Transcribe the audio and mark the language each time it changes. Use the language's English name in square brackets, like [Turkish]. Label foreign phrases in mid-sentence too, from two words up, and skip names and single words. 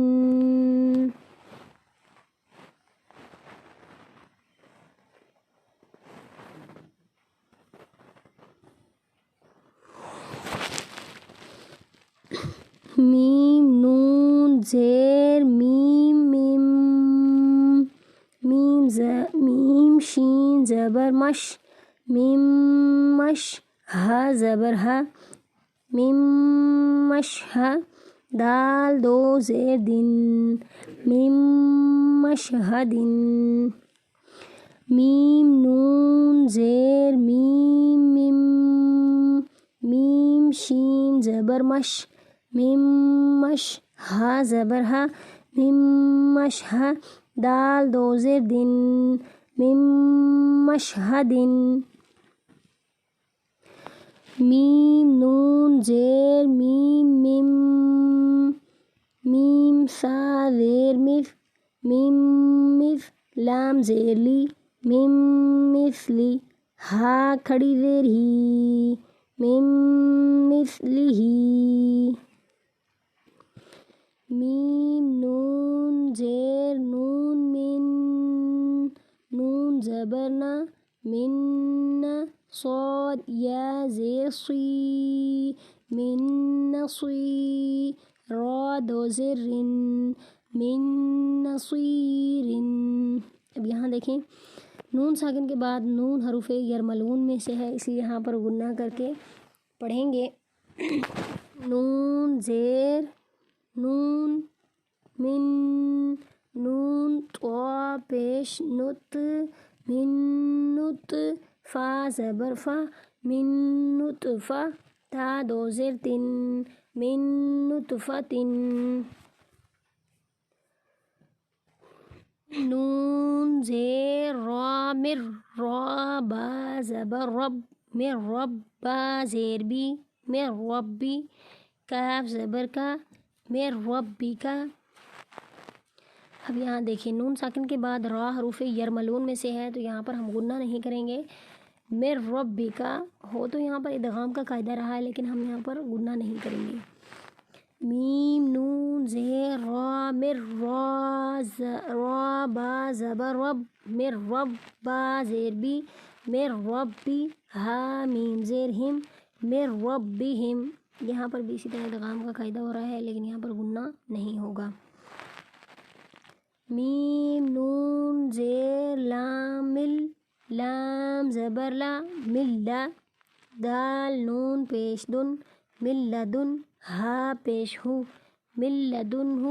[Urdu] میم نون زیر میم میم میم شین زبر مش میم مش ہا زبر ہا میم مش ہا دال دو زیر دن میم مشہدن. میم نون زیر میم میم میم شین زبر مش میم مش ہا زبر ہا میم مش ہا دال دو زیر دن میم مشہدن. میم نون زیر میم میم میم سا زیر مف میم مف لام زیر لی میم مثلی ہا کھڑی زیر ہی میم مثلی ہی. میم نون زیر نون من نون زبر نا من صاد یا زیر صی من نصی را دو زیر رن من نصیرن. اب یہاں دیکھیں نون ساکن کے بعد نون حروف یرملون میں سے ہے اس لیے یہاں پر غنہ کر کے پڑھیں گے. نون زیر نون من نون طا پیش نت من نت فا زبر فا من نطفہ تا دو زیر تن من نطفتن. نون زیر را مر را با زبر رب مر رب با زیر بی مر ربی کاف زبر کا مر ربی کا. اب یہاں دیکھیں نون ساکن کے بعد را حروف یرملون میں سے ہے تو یہاں پر ہم غنہ نہیں کریں گے. مر ربی کا ہو تو یہاں پر ادغام کا قاعدہ رہا ہے لیکن ہم یہاں پر غنہ نہیں کریں گے. میم نون زیر را مر را با زبر رب مر رب با زیر بی مر ربی ہا میم زیر ہم مر ربہم. یہاں پر بھی اسی طرح ادغام کا قاعدہ ہو رہا ہے لیکن یہاں پر غنہ نہیں ہوگا. میم نون زیر لام مل لام زبر لا ملا دال نون پیش دن ملدن ہا پیش ہو ملدن ہو.